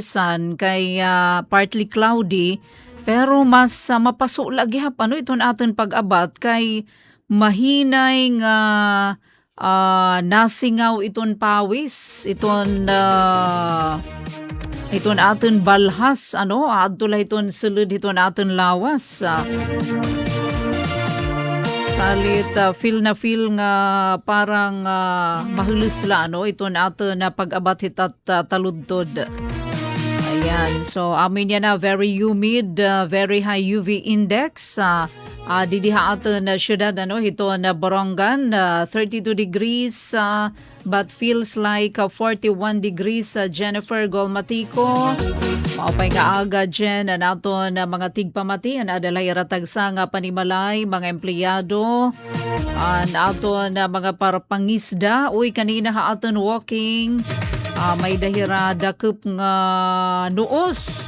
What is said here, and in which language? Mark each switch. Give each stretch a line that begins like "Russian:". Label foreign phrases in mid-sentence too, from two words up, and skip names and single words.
Waray: Sun kay
English: partly cloudy,
Waray: pero mas mapaso lagi hapano iton aton pag-abat kay mahinay nga nasingaw iton pawis, iton aton balhas, adto iton sulod iton aton lawas. Salit feel nga parang mahulus la, iton aton na pag-abat hitat taludtod. Ayan, so amin yan na
English: very humid, very high UV index.
Waray: Didiha aton na syudad, ito na Borongan, 32 degrees,
English: but feels like 41 degrees.
Waray: Jennifer Golmatico, maupay nga aga dyan, nato na mga tigpamati, adalay ratagsa nga panimalay, mga empleyado, nato na mga parapangisda, uy kanina ha aton walking, may dahira dakup nga nuos.